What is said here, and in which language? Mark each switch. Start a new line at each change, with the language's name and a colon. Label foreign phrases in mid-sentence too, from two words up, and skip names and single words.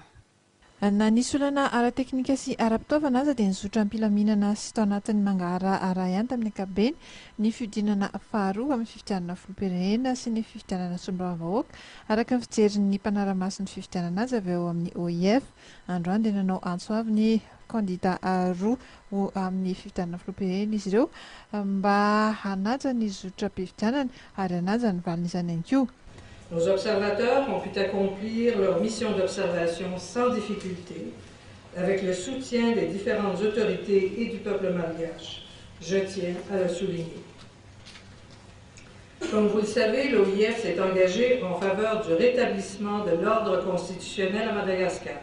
Malagasy: Na nisy olana ara-teknika sy ara-pitaovana aza dia nizotra ampilaminana sy tao anatin'ny mangara araha ihany tamin'ny ankapobeny ny fiodinana faharoa amin'ny fifidianana filoham-pirenena sy ny fifidianana solombavam-bahoaka araka ny fijerin'ny mpanara-mason'ny fifidianana azy avy eo amin'ny OIF. Androany dia nanao antso avy ny kandida roa amin'ny fifidianana filoham-pirenena izy ireo mba hanaja ny zotra mpifidianana ary hanaja ny valin'izany ihany koa.
French: Nos observateurs ont pu accomplir leur mission d'observation sans difficulté, avec le soutien des différentes autorités et du peuple malgache. Je tiens à le souligner. Comme vous le savez, l'OIF s'est engagé en faveur du rétablissement de l'ordre constitutionnel à Madagascar.